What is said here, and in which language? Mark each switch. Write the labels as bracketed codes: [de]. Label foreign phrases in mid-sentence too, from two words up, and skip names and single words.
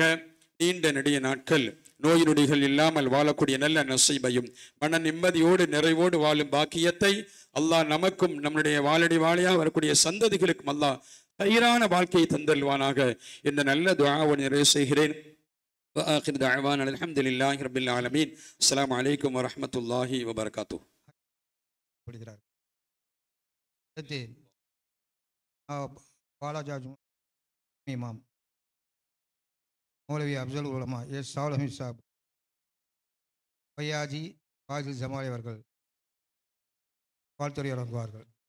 [ta] நீண்ட நெடிய நாட்கள் நோய் நொடிகள் இல்லாமல் வாழக்கூடிய நல்ல நசீபையும் மன நிம்மதியோடு நிறைவோடு வாழும் பாக்கியத்தை அல்லாஹ் நமக்கும் நம்முடைய வாழடி வாழையாக வரக்கூடிய சந்ததிகளுக்கும் அல்லாஹ் தயிரான வாழ்க்கையை தந்தல்வானாக என்ற நல்ல துஆவை நிறைவு செய்கிறேன். [ar] وآخر دعوانا الحمد لله رب العالمين. السلام عليكم ورحمة الله وبركاته. [ta] பாலாஜாஜ் இமாம் மௌலவி அப்சல் உலமா எஸ் சாலமி சாப் பையாஜி பாஜில் ஜமாலி அவர்கள் வாழ்த்துறை வழங்குவார்கள்.